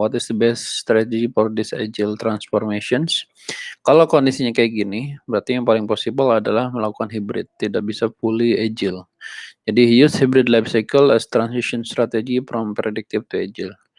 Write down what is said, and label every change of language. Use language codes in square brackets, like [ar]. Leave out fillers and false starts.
[en] What is the best strategy for this agile transformations? [id] Kalau kondisinya kayak gini, berarti yang paling possible adalah melakukan hybrid, tidak bisa fully agile. [en] Jadi use hybrid life cycle as transition strategy from predictive to agile.